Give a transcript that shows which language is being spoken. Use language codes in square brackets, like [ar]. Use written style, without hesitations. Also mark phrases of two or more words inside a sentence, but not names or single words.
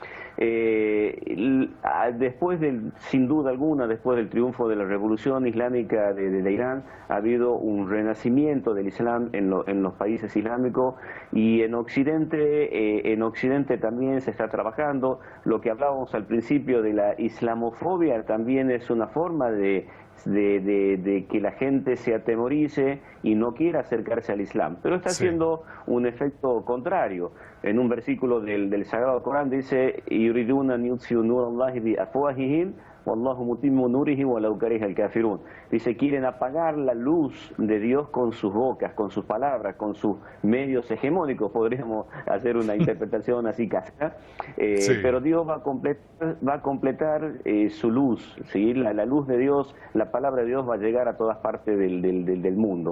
[es] Sin duda alguna, después del triunfo de la revolución islámica de Irán, ha habido un renacimiento del Islam en los países islámicos, y en Occidente también se está trabajando. Lo que hablábamos al principio de la islamofobia también es una forma de que la gente se atemorice y no quiera acercarse al Islam, pero está haciendo un efecto contrario. En un versículo del Sagrado Corán dice: [ar] يريدون أن يطفئوا نور الله بأفواههم والله متم نوره ولو كره الكافرون. [es] Dice, quieren apagar la luz de Dios con sus bocas, con sus palabras, con sus medios hegemónicos, podríamos hacer una interpretación así casca, pero Dios va a completar su luz, ¿sí? La luz de Dios, la palabra de Dios va a llegar a todas partes del mundo.